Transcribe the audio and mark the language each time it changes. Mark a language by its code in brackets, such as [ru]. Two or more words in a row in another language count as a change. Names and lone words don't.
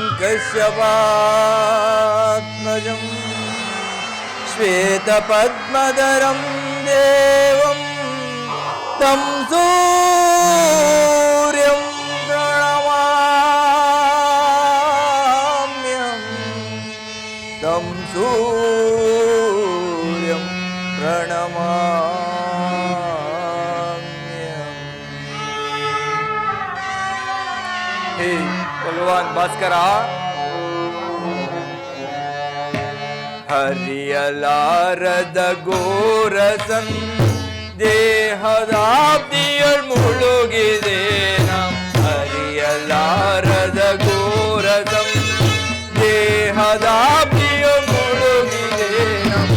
[sa] कश्यपात्मजं श्वेतपद्मधरं देवं तं सूर्यं प्रणमाम्यहं तं सूर्यं प्रणमाम्यहम्। [hi] हे भगवान भास्कर, [kn] ಹರಿಯಲಾರದ ಘೋರಸನ್ ದೇಹದಾಬ್ದಿಯಳ್ ಮುಳುಗಿದೆ ನಮ್. ಹರಿಯಲಾರದ ಘೋರಸಂ ದೇಹದಾಬ್ದಿಯಳ್ ಮುಳುಗಿದೆ ನಮ್.